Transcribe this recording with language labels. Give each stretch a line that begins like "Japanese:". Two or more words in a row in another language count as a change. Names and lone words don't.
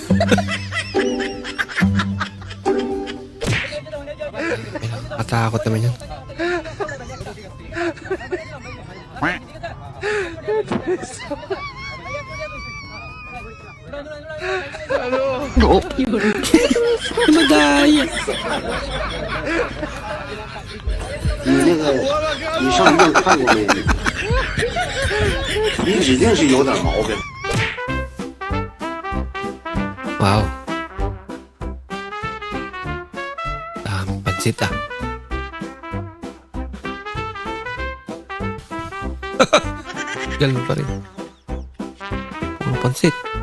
Filipino: Matakot naman yun. Oh. Madaya.
Chinese: 你那个，你上医院看过没？你指定是有点毛病。
Filipino: Wow. Pansit ah. Ganun pa rin. Puro pansit.